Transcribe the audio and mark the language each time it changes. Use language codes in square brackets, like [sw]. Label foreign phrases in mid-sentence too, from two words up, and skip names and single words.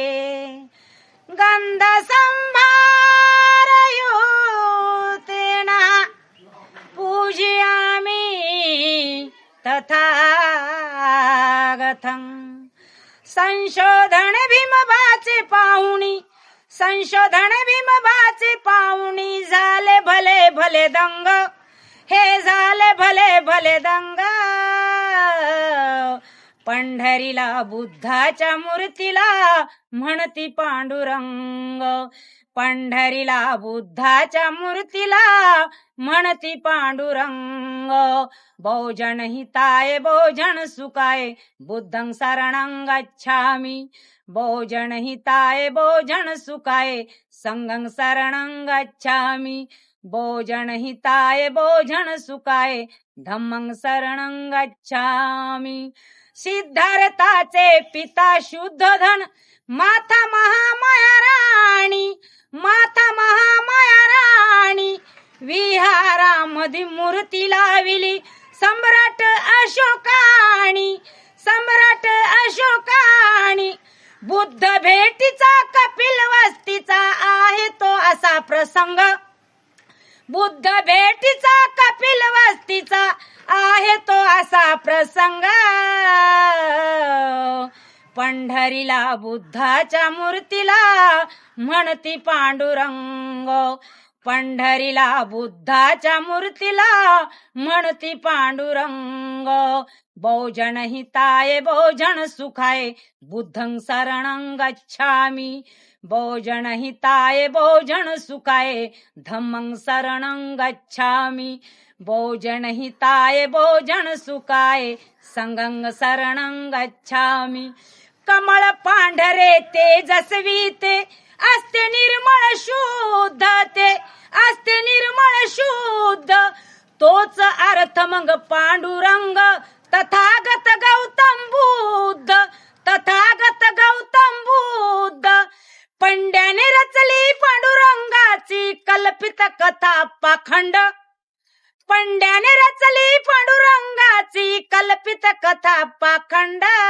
[pi] गंध संभारयुतेन पूजयामि तथागतं [mr] संशोधन भीमबाचे पाहुणी संशोधन भीमबाचे पाहुणी झाले भले भले दंग हे झाले भले भले दंग पंढरीला बुद्धाच्या मूर्तीला म्हणती पांडुरंग पंढरीला बुद्धाच्या मूर्तीला म्हणती पांडुरंग बहुजन [pi] हिताय बहुजन सुखाय बुद्धं शरणं गच्छामि बहुजन हिताय बहुजन सुखाय संघं शरणं गच्छामि बहुजन हिताय बहुजन सुखाय धम्मं शरणं गच्छामि [mr] सिद्धार्थाचे पिता शुद्धोधन माता महामाया राणी माता महामाया राणी विहारामध्ये मूर्ती लाविली सम्राट अशोकाणी बुद्ध भेटीचा कपिल वस्तीचा आहे तो असा प्रसंग बुद्ध भेटीचा कपिल वस्तीचा आहे तो असा प्रसंग पंढरीला बुद्धाच्या मूर्तीला म्हणती पांडुरंग पंढरीला बुद्धाच्या मूर्तीला म्हणती पांडुरंग [pi] बहुजन हिताय बहुजन सुखाय बुद्धं शरणं गच्छामि बहुजन हिताय बहुजन सुखाय धम्मं शरणं गच्छामि बहुजन हिताय बहुजन सुखाय संघं शरणं गच्छामि [mr] कमळ पांढरे तेजस्वी ते असते निर्मळ शुद्ध ते असते निर्मळ शुद्ध तोच अर्थ मग पांडुरंग तथागत गौतम बुद्ध पंड्याने रचली पांडुरंगाची कल्पित कथा पाखंड पंड्याने रचली पांडुरंगाची कल्पित कथा पाखंड